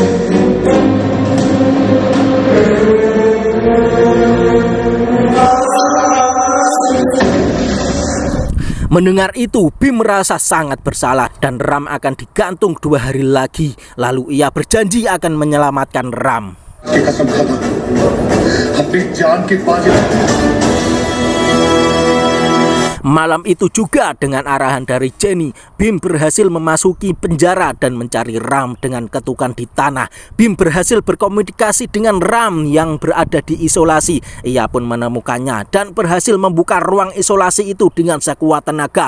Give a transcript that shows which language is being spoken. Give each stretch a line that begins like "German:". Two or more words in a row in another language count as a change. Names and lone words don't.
Indonesian: Mendengar itu, Bim merasa sangat bersalah dan Ram akan digantung 2 hari lagi. Lalu ia berjanji akan menyelamatkan Ram.
Hindi: कसम खाता हूं अपनी जान की बाजी.
Indonesian: Malam itu juga dengan arahan dari Jenny, Bim berhasil memasuki penjara dan mencari Ram dengan ketukan di tanah. Bim berhasil berkomunikasi dengan Ram yang berada di isolasi. Ia pun menemukannya dan berhasil membuka ruang isolasi itu dengan sekuat tenaga.